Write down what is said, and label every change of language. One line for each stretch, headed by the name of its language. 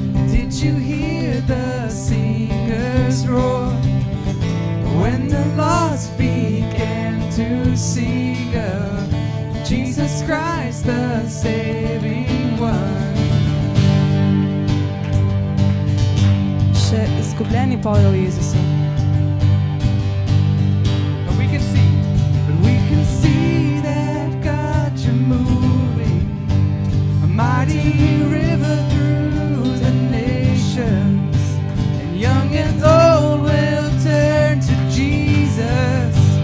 English: Did you hear the singers roar? When the lost began to sing of Jesus Christ, the saving one.
Slovenian: Še izgubljeni pojejo o Jezusu.
English: But we can see that God, you're moving a mighty river through the nations, and young and old will turn to Jesus.